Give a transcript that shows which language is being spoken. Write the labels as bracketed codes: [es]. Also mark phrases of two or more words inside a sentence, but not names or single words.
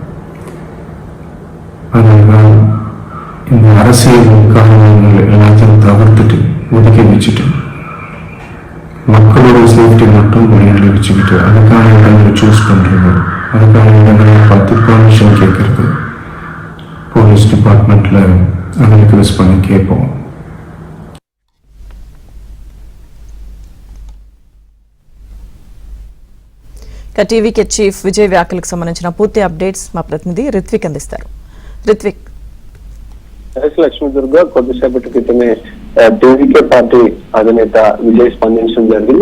[ta] அதனால இந்த அரசியல் காரணங்கள் எல்லாத்தையும் தவிர்த்துட்டு ஒதுக்கி வச்சுட்டு மக்களோட சேஃப்டி மட்டும் மைண்டில் வச்சுக்கிட்டு அதுக்கான இடங்களை சூஸ் பண்ணுறது, அதுக்கான இடங்களை பார்த்து பர்மிஷன் கேட்கறது, [en] police department [ta] அதை ரிக்வெஸ்ட் பண்ணி கேட்போம். [te] టీవీకే చీఫ్ విజయ్ వ్యాఖ్యలకు సంబంధించిన పూర్తి అప్డేట్స్ మా ప్రతినిధి రిత్విక్ అందిస్తారు. రిత్విక్. లక్ష్మీ దుర్గా కొద్దిసేపటి క్రితమే టీవీకే పార్టీ అధినేత విజయ్ స్పందించడం జరిగింది.